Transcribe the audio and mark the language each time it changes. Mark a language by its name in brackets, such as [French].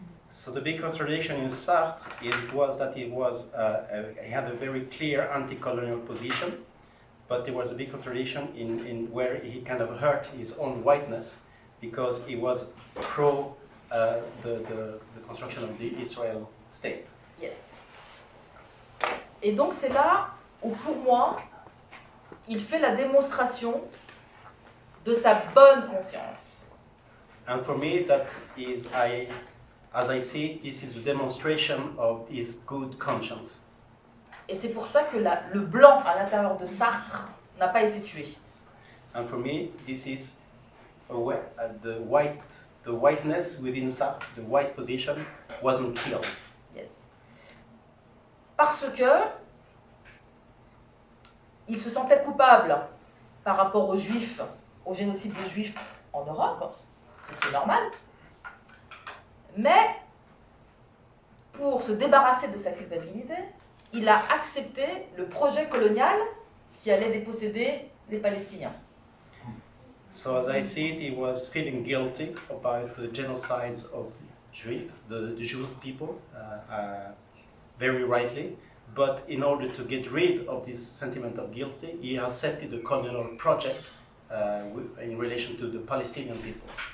[English] So the big contradiction in Sartre was that he had a very clear anti-colonial position, but there was a big contradiction in where he kind of hurt his own whiteness because he was pro the construction of the Israel state. Yes. [French] Et donc c'est là où pour moi, il fait la démonstration de sa bonne conscience. [English] And for me, that is, as I see it, this is the demonstration of his good conscience. [French] Et c'est pour ça que le blanc à l'intérieur de Sartre n'a pas été tué. [English] And for me, this is the whiteness within Sartre, the white position, wasn't killed. Yes. [French] Parce que il se sentait coupable par rapport aux Juifs, au génocide des Juifs en Europe, ce qui est normal. Mais pour se débarrasser de sa culpabilité, il a accepté le projet colonial qui allait déposséder les Palestiniens. [English] So as I see it, he was feeling guilty about the genocide of the Jewish people, very rightly. But in order to get rid of this sentiment of guilty, he accepted the colonial project in relation to the Palestinian people.